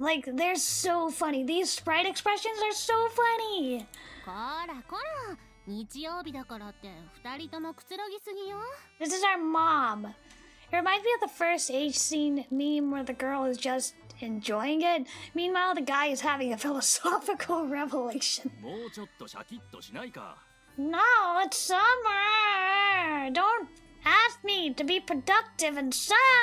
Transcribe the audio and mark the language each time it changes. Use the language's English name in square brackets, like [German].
[English] Like, they're so funny. These sprite expressions are so funny. [Japanese] こらこら、日曜日だからって二人ともくつろぎすぎよ。 [English] This is our mom. It reminds me of the first age scene meme where the girl is just enjoying it. Meanwhile, the guy is having a philosophical revelation. [Japanese] もうちょっとシャキッとしないか。 [English] No, it's summer. Don't ask me to be productive in summer.